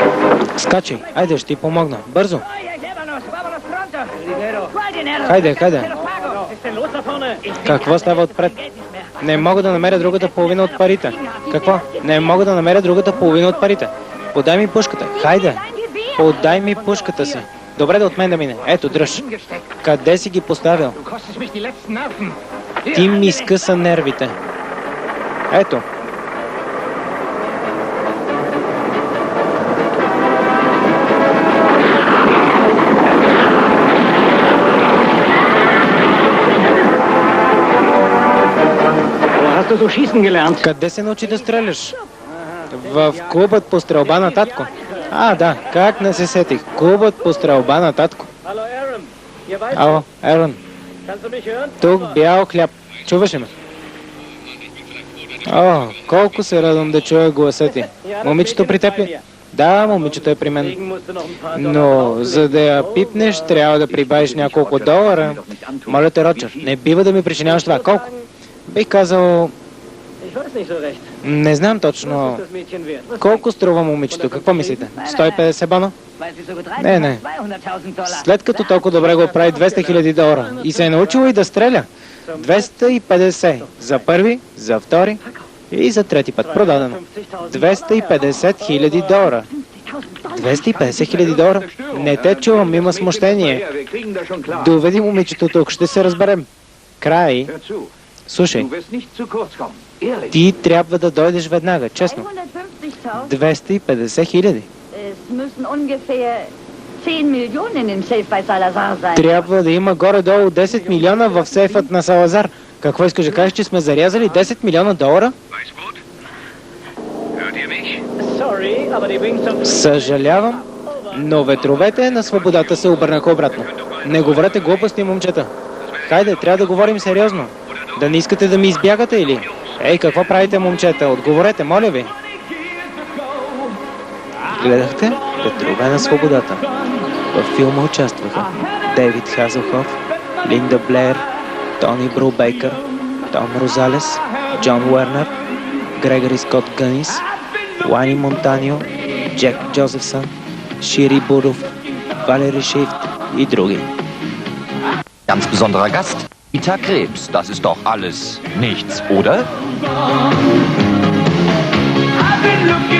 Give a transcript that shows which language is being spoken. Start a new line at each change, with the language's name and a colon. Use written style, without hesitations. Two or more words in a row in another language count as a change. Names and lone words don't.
Bulgarian: Скачай, айде, ще ти помогна. Бързо.
Spanish: Vámonos, vámonos pronto. ¿Cuál dinero?
Bulgarian: Хайде, хайде.
Spanish: Te lo pago.
German: Was ist denn los da vorne?
Bulgarian: Какво става отпред? Не мога да намеря другата половина от парите. Какво? Не мога да намеря другата половина от парите. Подай ми пушката. Хайде. Подай ми пушката си. Добре да от мен да мине. Ето, дръж. Къде си ги поставил?
German: Du kostest mich die letzten Nerven.
Bulgarian: Ти ми скъса нервите. Ето.
German: Wo hast du so schießen gelernt?
Bulgarian: Къде се научи да стреляш? В клубът по стрелба на татко. А, да, как не се сетих. Клубът по стрелба на татко.
German: Hallo Aaron. Hier weiter.
Bulgarian: Ало, Ерон.
German: Kannst du mich hören?
Bulgarian: Тук бял хляб. Чуваш ли ме? О, колко се радвам да чуя гласа ти. Момичето при теб ли? Да, момичето е при мен.
German: Deswegen musst du noch ein paar
Bulgarian: Но за да я пипнеш, трябва да прибавиш няколко долара. Моля те, Роджер, не бива да ми причиняваш това. Колко? Бих казал,
German: Ich weiß nicht so recht.
Bulgarian: не знам
German: Was
Bulgarian: точно.
German: ist das Mädchen wert?
Bulgarian: Колко струва момичето? Какво мислите? 150 бона?
German: Weil sie so getreibt Nee, hat, nee. 200.000 Dollar.
Bulgarian: След като толкова добре го прави 200 000 долара и се е научило и да стреля. 250 за първи, за втори и за трети път. Продадено. 250 000 долара. 250 000 долара? Не те чувам, има смущение.
German: Wir kriegen das schon klar.
Bulgarian: Доведи момичето тук, ще се разберем. Край.
German: Hör zu.
Bulgarian: Слушай,
German: Du wirst nicht zu kurz kommen. Ehrlich.
Bulgarian: ти трябва да дойдеш веднага, честно. 150.000. 250 000.
German: Es müssen ungefähr 10 Millionen in dem Safe bei Salazar sein.
Bulgarian: Трябва да има горе-долу 10 милиона в сейфът на Салазар. Какво искаш да кажеш, че сме зарязали 10 милиона долара?
German: Sorry, aber die Wings of...
Bulgarian: Съжалявам, но ветровете на свободата се обърнаха обратно. Не говорете глупости, момчета. Хайде, трябва да говорим сериозно. Да не искате да ми избягате или? Ей, какво правите, момчета? Отговорете, моля ви. Гледахте Ветрове на свободата. Във филма участваха Дейвид Хазелхоф, Линда Блеер, Тони Брубейкър, Том Розалес, Джон Уернер, Грегори Скот Гънис, Лани Монтанио, Джек Джозефсън, Шири Буров, Валери Шифт и други.
German: Ganz besonderer Gast, Rita Krebs. Das ist doch alles nichts, oder?
English: I've been